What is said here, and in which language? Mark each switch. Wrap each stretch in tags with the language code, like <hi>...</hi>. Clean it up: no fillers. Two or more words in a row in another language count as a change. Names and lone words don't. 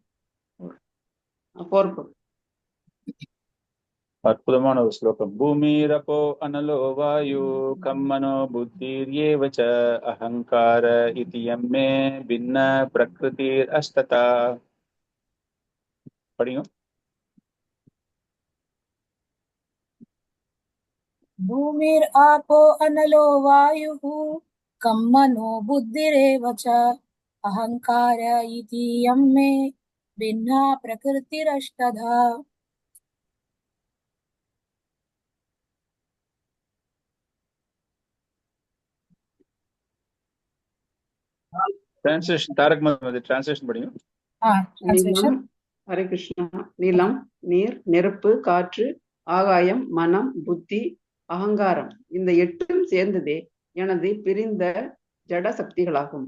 <ta>அற்புதமான ஒரு ஸ்லோகம்.</ta> <sa>भूमिरापो अनलो वायुः खंमनो बुद्धिरेवच अहंकार इतीयं मे भिन्ना प्रकृतिर् अष्टधा.</sa> <ta>படிங்க.</ta> <sa>भूमिर् आपो अनलो वायुः कं मनो बुद्धिरेव च अहंकार इति यं मे भिन्ना प्रकृतिरष्टधा.</sa> <ta>டிரான்ஸ்லேஷன் தாரக் மது டிரான்ஸ்லேஷன் படிங்க.</ta> <en>Translation.</en> <ta>நீலம், ஹரே கிருஷ்ணா. நிலம், நீர், நெருப்பு, காற்று, ஆகாயம், மனம், புத்தி, அகங்காரம், இந்த 8ம் சேர்ந்ததே எனது பிரிந்த ஜட சக்திகளாகும்.</ta>